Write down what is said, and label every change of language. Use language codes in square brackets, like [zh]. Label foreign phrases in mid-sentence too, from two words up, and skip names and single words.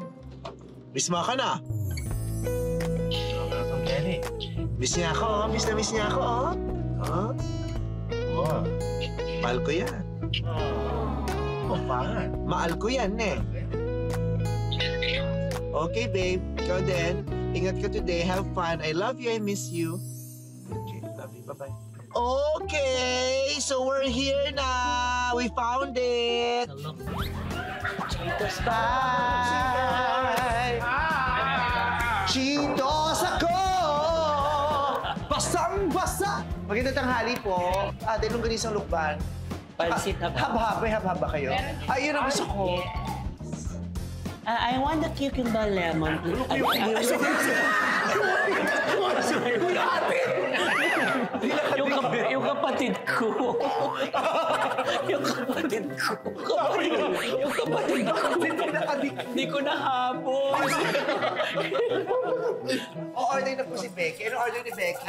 [tl] Miss mo ka na? Miss niya ako, oh. Miss niya ako, oh. Oh? Oh. Mahal ko yan. Oh, mahal. Mahal ko yan, eh. [en] Okay, babe. [tl] Ikaw din. Ingat ka [en] today. Have fun. I love you. I miss you. Okay, love you. Bye-bye. Okay, so we're here now. We found it. Cheetos bye. [tl] Cheetos ako. Basang-basa. Magandang tanghali po. Ate, nungganisang lukban. Pansit hab-hab. Hab-hab. May hab-hab ba kayo? Ay, yun ang gusto ko. [en] I want the cucumber lemon. [tl] Yung kapatid ko. Yung kapatid ko. Hindi ko nahabol. O-order na po si Becky. Ano order ni Becky?